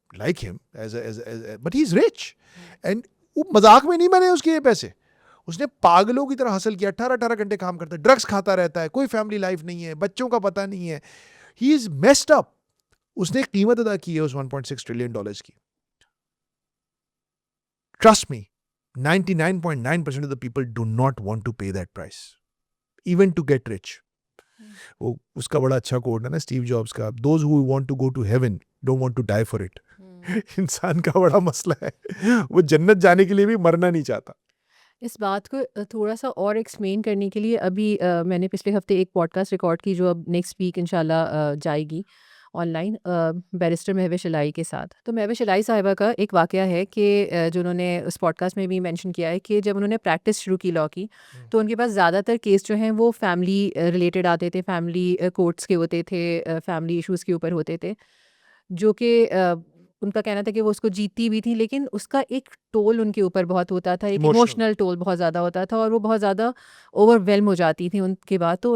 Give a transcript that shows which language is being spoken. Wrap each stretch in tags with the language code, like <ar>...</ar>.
<en>like him but he's rich and</en> <ur>وہ مذاق میں نہیں بنے اس کے یہ پیسے. اس نے پاگلوں کی طرح حاصل کیا, 18 گھنٹے کام کرتا ہے, ڈرگس کھاتا رہتا ہے, کوئی فیملی لائف نہیں ہے, بچوں کا پتہ نہیں ہے,</ur> <en>he is messed up.</en> <ur>اس نے قیمت ادا کی ہے اس $1.6 ٹریلین کی.</ur> <en>Trust me, 99.9% of the people do not want to pay that price, even to get rich.</en> <ur>وہ اس کا بڑا اچھا کوٹ ہے نا اسٹیو جابس کا,</ur> <en>those who want to go to heaven don't want to die for it.</en> <ur>انسان کا بڑا مسئلہ ہے, وہ جنت جانے کے لیے بھی مرنا نہیں چاہتا. اس بات کو تھوڑا سا اور ایکسپلین کرنے کے لیے ابھی میں نے پچھلے ہفتے ایک پوڈ کاسٹ ریکارڈ کی جو اب نیکسٹ ویک انشاءاللہ جائے گی آن لائن, بیرسٹر مہوش الائی کے ساتھ. تو مہوش الائی صاحبہ کا ایک واقعہ ہے کہ جو انہوں نے اس پوڈ کاسٹ میں بھی مینشن کیا ہے کہ جب انہوں نے پریکٹس شروع کی لاء کی تو ان کے پاس زیادہ تر کیس جو ہیں وہ فیملی ریلیٹڈ آتے تھے, فیملی کورٹس کے ہوتے تھے, فیملی ایشوز کے اوپر ہوتے تھے, جو کہ ان کا کہنا تھا کہ وہ اس کو جیتتی بھی تھی, لیکن اس کا ایک ٹول ان کے اوپر بہت ہوتا تھا, ایک ایموشنل ٹول بہت زیادہ ہوتا تھا, اور وہ بہت زیادہ اوور ویلم ہو جاتی تھی ان کے بعد.</ur>